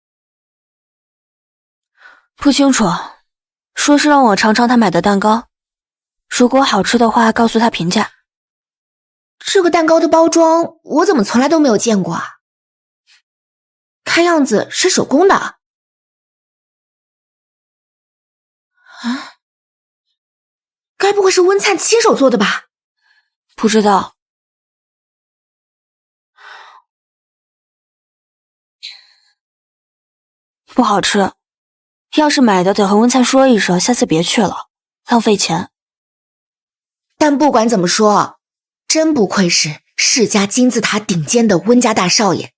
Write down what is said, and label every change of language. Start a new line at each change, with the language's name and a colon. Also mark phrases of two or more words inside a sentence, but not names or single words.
Chinese: 不清楚，說是讓我嘗嘗他買的蛋糕，如果好吃的話，告訴他評價。這個蛋糕的包裝我怎麼從來都沒有見過啊？看樣子是手工的。啊？該不會是溫燦親手做的吧？不知道。不好吃。要是買的得和溫燦說一聲，下次別去了，浪費錢。但不管怎麼說，真不愧是世家金字塔頂尖的溫家大少爺。